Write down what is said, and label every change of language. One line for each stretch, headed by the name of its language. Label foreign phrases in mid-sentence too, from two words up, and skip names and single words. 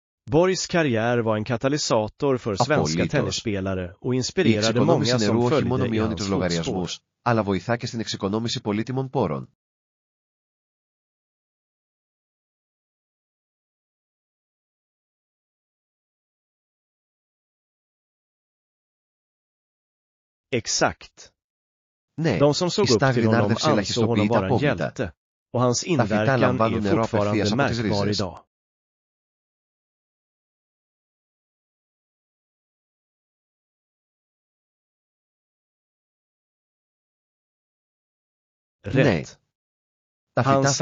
Swedish: Borgs karriär var en katalysator för svenska
Greek: Απολύτως.
Swedish: tennisspelare och
Greek: Η
Swedish: inspirerade
Greek: εξοικονόμηση
Swedish: många
Greek: νερού
Swedish: som
Greek: όχι μόνο
Swedish: följde i
Greek: μειώνει
Swedish: hans
Greek: τους
Swedish: fotspår.
Greek: λογαριασμούς, αλλά βοηθά και στην εξοικονόμηση πολύτιμων πόρων.
Swedish: Exakt.
Greek: Ναι,
Swedish: De som
Greek: η
Swedish: såg upp till
Greek: σταγδινάρδευση
Swedish: honom ansåg honom
Greek: ελαχιστοποιείται
Swedish: vara en
Greek: απόβλητα.
Swedish: hjälte, och hans
Greek: Τα φυτά
Swedish: inverkan
Greek: λαμβάνουν
Swedish: är
Greek: νερό
Swedish: fortfarande
Greek: απευθείας από τις
Swedish: märkbar
Greek: ρίζες.
Swedish: idag.
Greek: Ναι.
Swedish: Rätt.
Greek: Τα φυτά
Swedish: Hans